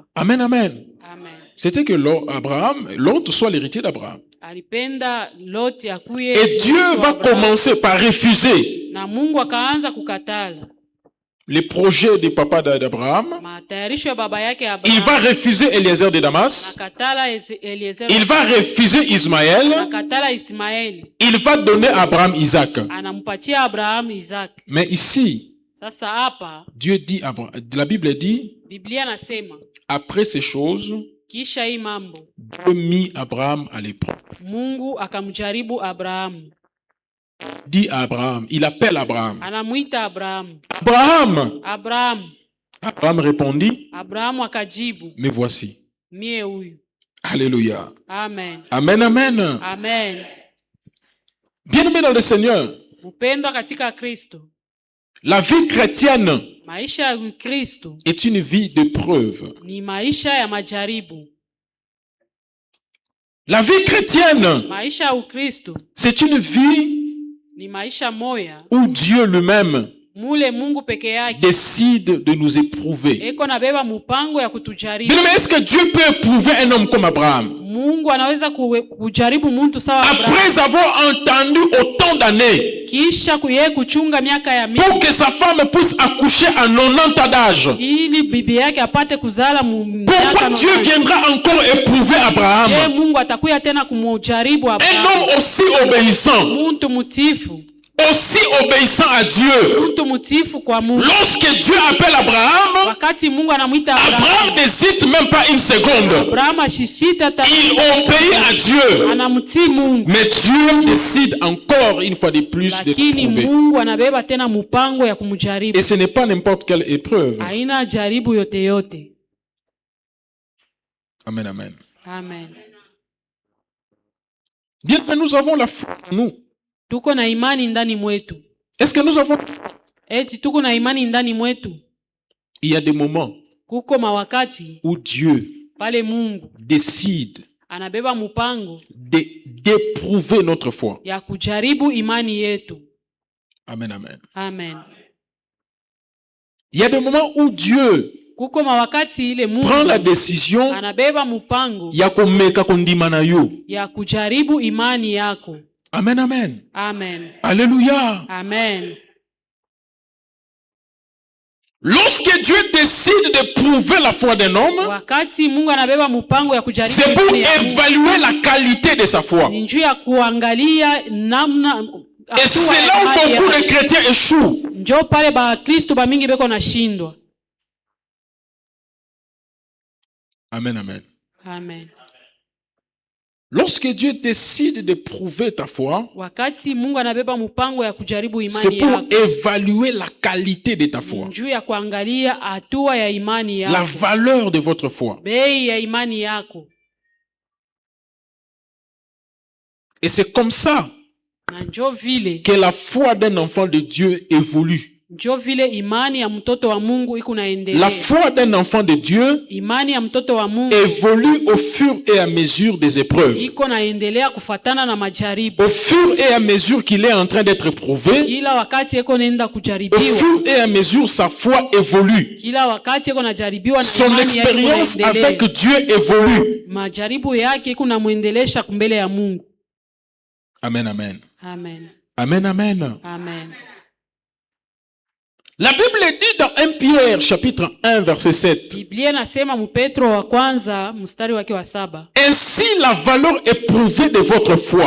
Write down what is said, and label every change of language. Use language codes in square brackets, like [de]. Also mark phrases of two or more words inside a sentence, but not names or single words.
[fr] Amen, amen. Amen. C'était que Lot soit l'héritier d'Abraham. [sw] Alipenda Lot akuye [fr] Et Dieu [sw] murithi wa [fr] va [sw] Abrahamu. [fr] commencer par refuser [sw] Na Mungu akaanza kukatala [fr] les projets du papa d'Abraham. [sw] matayarisho ya baba yake [fr] Il [sw] Abrahamu. [fr] va refuser Eliezer de Damas. [sw] Nakatala Eliezer. [fr] Il va refuser Ismaël. [sw] Nakatala Ismaeli. [fr] Il va donner à Abraham Isaac. [sw] Anampatia Abrahamu Isaac. [fr] Mais ici, [sw] Sasa hapa [fr] Dieu dit, la Bible dit, [sw] Biblia nasema [fr] après ces choses, [sw] Kisha hii mambo [fr] Dieu mit Abraham à l'épreuve. [sw] Mungu akamjaribu Abrahamu. [fr] Dit à Abraham, il appelle Abraham. [sw] Anamuita Abrahamu. [fr] Abraham! [sw] Abrahamu. [fr] Abraham répondit, [sw] Abrahamu akajibu, [fr] me voici. [sw] mie huyu. Alléluia. Amen. Amen, amen. Amen. [fr] Bien-aimés dans le Seigneur, [sw] Mpendwa katika Kristo, [fr] la vie chrétienne [sw] maisha ya Kristo [fr] est une vie d'épreuve. [sw] ni maisha ya majaribu. [fr] La vie chrétienne, [sw] Maisha ya Ukristo [fr] c'est une vie [sw] ni maisha moya [fr] où Dieu lui-même [sw] mule Mungu peke yake [fr] décide de nous éprouver. [sw] eko nabeba mupango ya kutujaribu. [fr] Bien-aimés, est-ce que Dieu peut éprouver un homme comme Abraham? [sw] Mungu anaweza kujaribu muntu sawa Abrahamu, [fr] Après avoir entendu autant d'années, [sw] kisha yeye kuchunga miaka ya mingi [fr] pour que sa femme puisse accoucher à 90 ans d'âge. [sw] ili bibi yake apate kuzala [fr] Pourquoi Dieu viendra encore éprouver Abraham? [sw] Mungu atakuya tena kumujaribu [fr] Un [sw] Abrahamu. [fr] homme aussi obéissant, [sw] Muntu mutifu, [fr] aussi obéissant à Dieu. [sw] muntu mutifu kwa Mungu. [fr] Lorsque Dieu appelle Abraham, [sw] Wakati Mungu anamuita [fr] Abraham [sw] Abrahamu, [fr] n'hésite même pas une seconde. [sw] Abrahamu ashishita [fr] Il obéit à Dieu. [sw] anamtii Mungu, [fr] Mais Dieu décide encore une fois de plus de [sw] lakini [fr] l'éprouver. [sw] Mungu anabeba tena mupango ya kumjaribu. [fr] Et ce n'est pas n'importe quelle épreuve. [sw] Haina jaribu yote yote. Amen, amen. Amen. [fr] Bien, mais nous avons la foi en nous. [sw] Tuko na imani ndani mwetu. [fr] Est-ce que nous avons... [sw] Eti tuko na imani ndani mwetu. [fr] Il y a des moments [sw] Kuko mawakati [fr] où Dieu [sw] pale Mungu [fr] décide [sw] anabeba mupango [fr] d'éprouver notre foi. [sw] ya kujaribu imani yetu. Amen, amen. Amen. [fr] Il y a des moments où Dieu [sw] Kuko mawakati ile Mungu [fr] prend la décision [sw] anabeba mupango [ln] ya komeka kondima na yo. [sw] ya kujaribu imani yako. Amen, amen. Amen. Alléluia. Amen. [fr] Lorsque Dieu décide d'éprouver la foi d'un homme, [sw] Wakati Mungu anabeba mupango ya kujaribu [fr] c'est pour [sw] imani ya Mungu, [fr] évaluer la qualité de sa foi. [sw] ni njuu ya kuangalia namna [fr] Et c'est là où beaucoup de chrétiens échouent. [sw] Njo pale ba Kristo ba mingi beko nashindwa. Amen, amen. Amen. [fr] Lorsque Dieu décide d'éprouver ta foi, [sw] Wakati Mungu anabeba mupango ya kujaribu [fr] c'est [sw] imani [fr] pour [sw] yako, [fr] évaluer la qualité de ta foi, [sw] njuu ya kuangalia hatua ya imani [fr] la [sw] yako, [fr] valeur de votre foi. [sw] bei ya imani yako. [fr] Et c'est comme ça [sw] Na njo vile [fr] que la foi d'un enfant de Dieu évolue. [sw] njo vile imani ya mtoto wa Mungu iko [fr] La [sw] naendelea. [fr] foi d'un enfant de Dieu [sw] Imani ya mtoto wa Mungu [fr] évolue au fur et à mesure des épreuves. [sw] iko naendelea kufatana na majaribu. [fr] Au fur et à mesure qu'il est en train d'être éprouvé, [sw] Kila wakati iko naenda [fr] au [sw] kujaribiwa, [fr] fur et à mesure sa foi évolue. [sw] kila wakati iko najaribiwa na [fr] Son [sw] imani yake iko [fr] expérience avec [sw] naendelea. [fr] Dieu évolue. [sw] Majaribu yake iko namwendelesha kumbele ya Mungu. Amen, amen. Amen. Amen, amen. Amen. [fr] La Bible dit dans 1 Pierre chapitre 1 verset 7. [sw] Biblia nasema mu Petro wa kwanza mstari wake wa 7. [fr] Ainsi la valeur éprouvée de votre foi,